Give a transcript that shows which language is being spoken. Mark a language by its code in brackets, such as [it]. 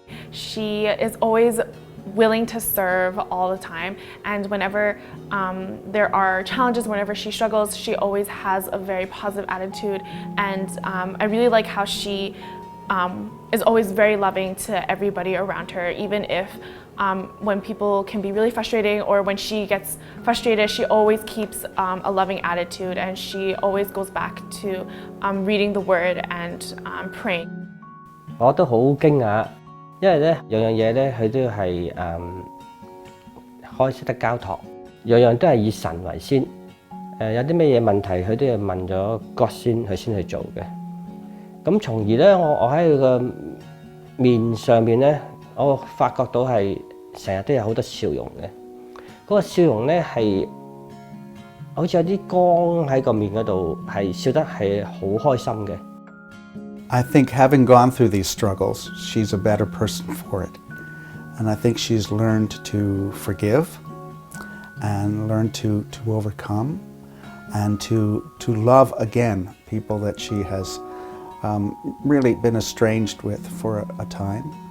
[en] She is always willing to serve all the time, and whenever there are challenges, whenever she struggles, she always has a very positive attitude, and I really like how she is always very loving to everybody around her, even if when people can be really frustrating or when she gets frustrated, she always keeps a loving attitude, and she always goes back to reading the word and praying. [yue] 我都好驚訝，因為咧樣樣嘢咧佢都係可以識得交託，樣樣都係以神為先。有啲咩嘢問題佢都要問咗God先，佢先去做嘅。咁從而咧，我喺佢個面上邊咧，我發覺到係成日都有好多笑容嘅。嗰個笑容咧係好似有啲光喺個面嗰度，係笑得係好開心嘅。 [en] I think having gone through these struggles, she's a better person for it. And I think she's learned to forgive and learned to overcome and to love again people that she has really been estranged with for a time.